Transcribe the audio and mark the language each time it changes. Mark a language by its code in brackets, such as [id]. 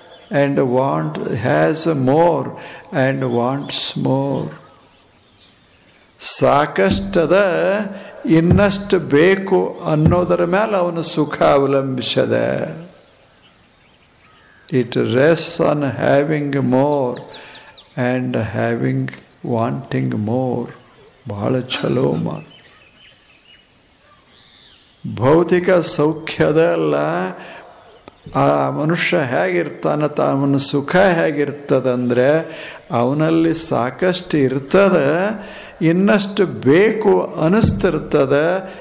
[en] and has more and wants more. [kn] ಸಾಕಷ್ಟದ ಇನ್ನಷ್ಟು ಬೇಕು ಅನ್ನೋದರ ಮೇಲೆ ಅವನು ಸುಖ ಅವಲಂಬಿಸದ. [en] It rests on having more and wanting more. [kn] ಬಹಳ ಚಲೋ ಮಾತು. ಭೌತಿಕ ಸೌಖ್ಯದಲ್ಲ ಆ ಮನುಷ್ಯ ಹೇಗಿರ್ತಾನ, ಅವನ ಸುಖ ಹೇಗಿರ್ತದಂದ್ರೆ ಅವನಲ್ಲಿ ಸಾಕಷ್ಟು ಇರ್ತದ, ಇನ್ನಷ್ಟು ಬೇಕು ಅನಿಸ್ತಿರ್ತದ.